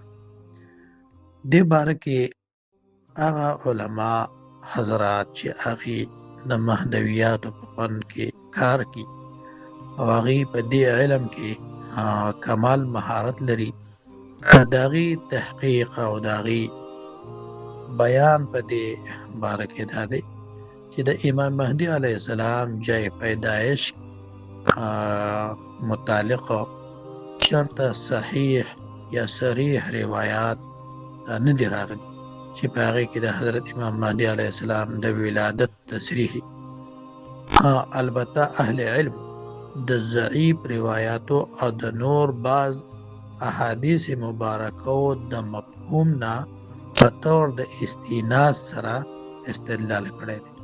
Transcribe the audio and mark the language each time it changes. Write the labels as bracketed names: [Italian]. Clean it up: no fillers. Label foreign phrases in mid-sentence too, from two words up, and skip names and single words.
[Pashto] دې باره کې هغه علما حضرات چې هغه د مهدویاتو په فن کې کار کوي او هغه په دې علم کې کمال مهارت لري داغي تحقیق او داغي بیان په دې باره کې دا دی چې د امام مهدي [Arabic] علیه السلام [Persian] جای پیدایش [Pashto] متعلق شرط صحیح یا صریح روایات نه دی راغلي چې په هغه کې د حضرت امام مهدي [Arabic] علیه السلام [Pashto] د ولادت تصریح. البته اهل علم د ضعیف روایاتو او د نور بعض احادیث مبارکه او د مفهوم نه په تور د استیناس سره استدلال کړی دی.